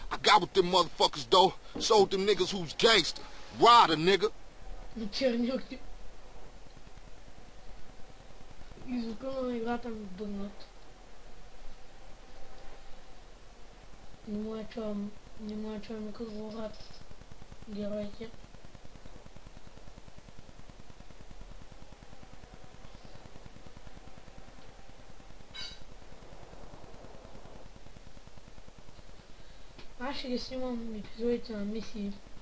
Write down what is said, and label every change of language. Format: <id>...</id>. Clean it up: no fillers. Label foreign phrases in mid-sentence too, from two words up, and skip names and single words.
<en>got with them motherfuckers, though. Showed them niggas who's gangster. Ride a nigga.</en> <bg>Чернюки. И звука на играта ми бъгнат. Не му я чуваме като говорят героите. Аз ще ги снимам епизодите на мисии.</bg>